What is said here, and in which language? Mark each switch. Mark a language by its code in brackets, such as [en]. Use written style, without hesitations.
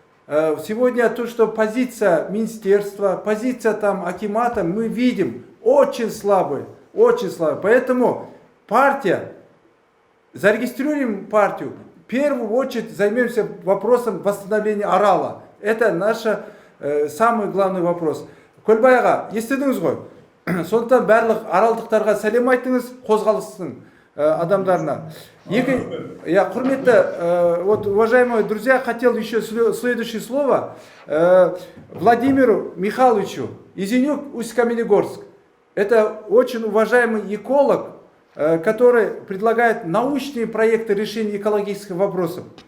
[ru] Сегодня то, что позиция министерства, позиция там акимата, мы видим очень слабая, очень слабая. Поэтому партия, зарегистрируем партию, в первую очередь займемся вопросом восстановления Арала. Это наш самый главный вопрос. [kk] Көлбай аға, естідіңіз ғой? Сондықтан барлық аралдықтарға сәлем айтыңыз, қозғалыстың адамдарына. Құрметті, [ru] вот, уважаемые друзья, хотел еще следующее слово Владимиру Михайловичу, Изенюк, Усть-Каменогорск. Это очень уважаемый эколог, который предлагает научные проекты решения экологических вопросов.